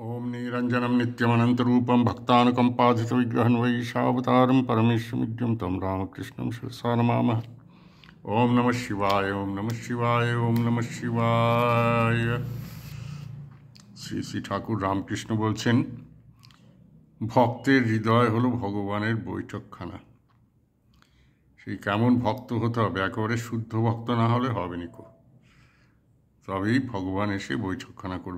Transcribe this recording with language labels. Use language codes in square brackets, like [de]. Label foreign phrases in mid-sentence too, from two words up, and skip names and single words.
[sa] निरञ्जनं नित्यमनन्तरूपं भक्तानुकम्पाधितविग्रहं वैशावतारं परमेश्वरमिद्यं तं रामकृष्णं शिरसा नमामः। ओम नमः शिवाय, ओम नमः शिवाय, ओम नमः शिवाय। [bn] শ্রী শ্রী ঠাকুর রামকৃষ্ণ বলছেন, ভক্তের হৃদয় হলো ভগবানের বৈঠকখানা। সেই কেমন ভক্ত হতে হবে, একেবারে শুদ্ধ ভক্ত না হলে হবে নিকো, তবেই ভগবান এসে বৈঠকখানা করবেন।